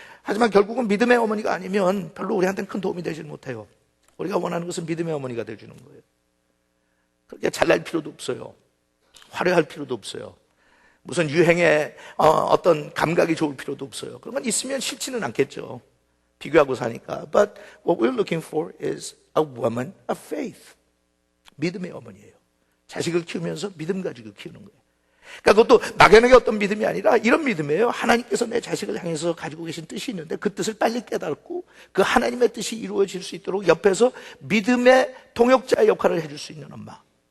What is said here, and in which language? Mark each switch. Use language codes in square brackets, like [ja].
[ko] 하지만 결국은 믿음의 어머니가 아니면 별로 우리한테는 큰 도움이 되지 못해요. 우리가 원하는 것은 믿음의 어머니가 되어주는 거예요. 그렇게 잘날 필요도 없어요. 화려할 필요도 없어요. 무슨 유행에 어떤 감각이 좋을 필요도 없어요. 그런 건 있으면 싫지는 않겠죠. 비교하고 사니까. [en] But what we're looking for is a woman of faith. [ko] 믿음의 어머니예요. 자식을 키우면서 믿음 가지고 키우는 거예요. 그러니까 그것도 막연하게 어떤 믿음이 아니라 이런 믿음이에요. 하나님께서 내 자식을 향해서 가지고 계신 뜻이 있는데 그 뜻을 빨리 깨닫고 그 하나님의 뜻이 이루어질 수 있도록 옆에서 믿음의 통역자의 역할을 해줄 수 있는 엄마.